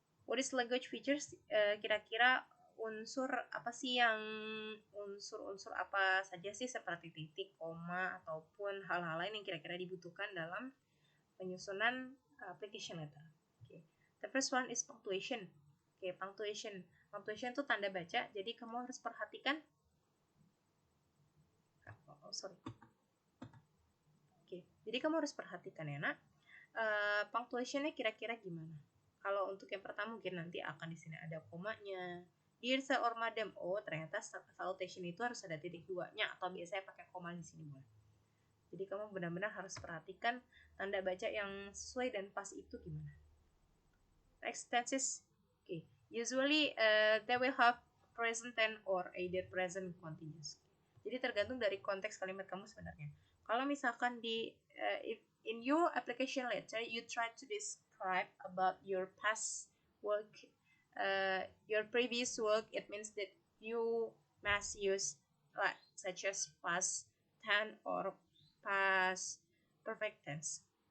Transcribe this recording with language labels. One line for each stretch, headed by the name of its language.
English: What is language features?
Indonesian: Kira-kira unsur apa sih yang unsur apa saja sih seperti titik, koma ataupun hal-hal lain yang kira-kira dibutuhkan dalam penyusunan application letter. Okay.
English: The first one is punctuation. Okay, punctuation.
Indonesian: Punctuation itu tanda baca, jadi kamu harus perhatikan. Sorry. Okay, jadi kamu harus perhatikan ya nak. Punctuationnya kira-kira gimana? Kalau untuk yang pertama mungkin nanti akan di sini ada komanya.
English: Dear sir or madam,
Indonesian: oh ternyata salutation itu harus ada titik duanya atau biasanya pakai koma di sini boleh. Jadi kamu benar-benar harus perhatikan tanda baca yang sesuai dan pas itu gimana.
English: Next tenses, okay. Usually they will have present tense or either present continuous.
Indonesian: Jadi tergantung dari konteks kalimat kamu sebenarnya. Kalau misalkan di
English: if in your application letter you try to describe about your past work, your previous work, it means that you must use like such as past tense or past perfect tense.